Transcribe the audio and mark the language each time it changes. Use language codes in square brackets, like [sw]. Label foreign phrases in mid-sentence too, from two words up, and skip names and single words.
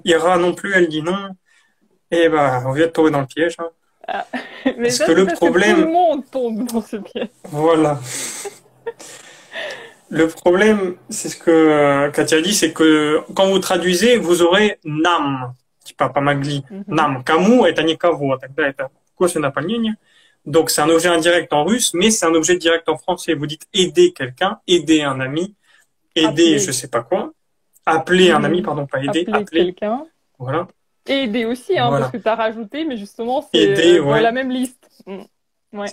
[fr] Ira non plus, elle dit non. Et bah, on vient de tomber dans le piège. Hein. Ah, mais Parce ça, que le c'est parce que tout le problème, monde tombe dans ce piège. voilà. Le problème, c'est ce que Katia dit, c'est que quand vous traduisez, vous aurez nam, [ru] типа помогли. Mhm, Nam, кому это никого, тогда это косвенное наполнение. [fr] Donc c'est un objet indirect en russe, mais c'est un objet direct en français. Vous dites aider quelqu'un, aider un ami, aider je appeler. sais pas quoi, appeler un ami, Mhm. pardon, pas aider, Appeler appeler. quelqu'un. Voilà, Et aider aussi, hein, parce voilà. que tu as rajouté, mais justement, c'est Aider, dans ouais. la même liste. Mm. Ouais,